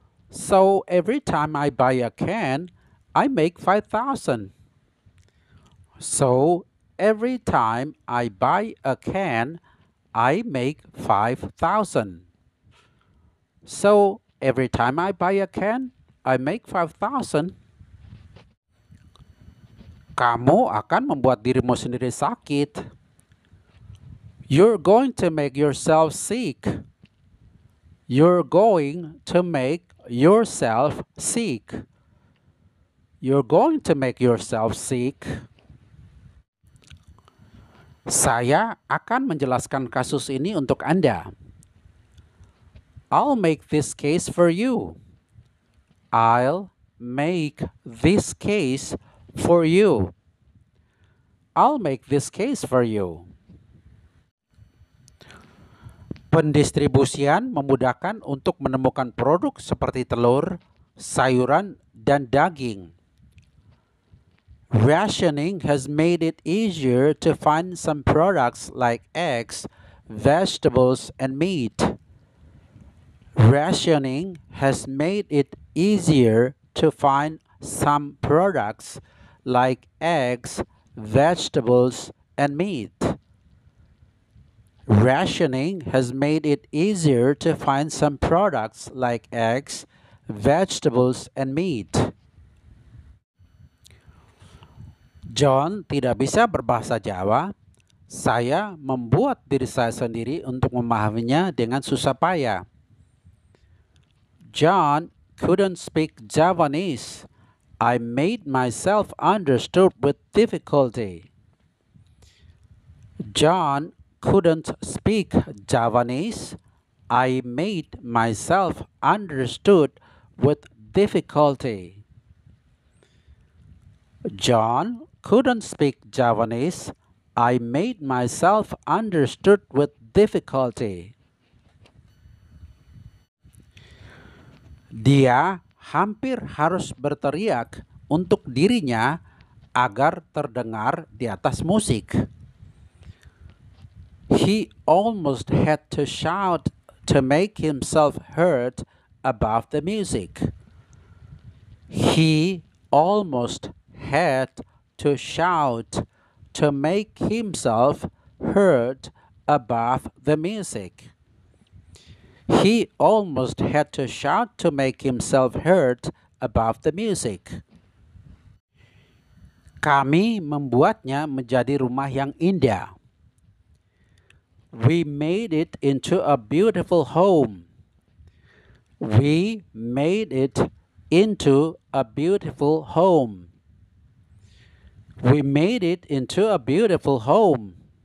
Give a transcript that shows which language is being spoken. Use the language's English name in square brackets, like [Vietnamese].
[English] So, every time I buy a can, I make 5,000. So, every time I buy a can, I make 5,000. So, every time I buy a can, I make 5,000. [Indonesian] Kamu akan membuat dirimu sendiri sakit. [English] You're going to make yourself sick. You're going to make yourself sick. You're going to make yourself sick. [Indonesian] Saya akan menjelaskan kasus ini untuk Anda. [English] I'll make this case for you. I'll make this case for you. I'll make this case for you. [Indonesian] Pendistribusian memudahkan untuk menemukan produk seperti telur, sayuran, dan daging. [English] Rationing has made it easier to find some products like eggs, vegetables, and meat. Rationing has made it easier to find some products like eggs, vegetables, and meat. Rationing has made it easier to find some products like eggs, vegetables, and meat. [Indonesian] John tidak bisa berbahasa Jawa. Saya membuat diri saya sendiri untuk memahaminya dengan susah payah. [English] John couldn't speak Javanese. I made myself understood with difficulty. John couldn't speak Javanese. I made myself understood with difficulty. John couldn't speak Javanese. I made myself understood with difficulty. [Indonesian] Dia hampir harus berteriak untuk dirinya agar terdengar di atas musik. [English] He almost had to shout to make himself heard above the music. He almost had to shout to make himself heard above the music. He almost had to shout to make himself heard above the music. [Indonesian] Kami membuatnya menjadi rumah yang indah. [English] We made it into a beautiful home. We made it into a beautiful home. We made it into a beautiful home.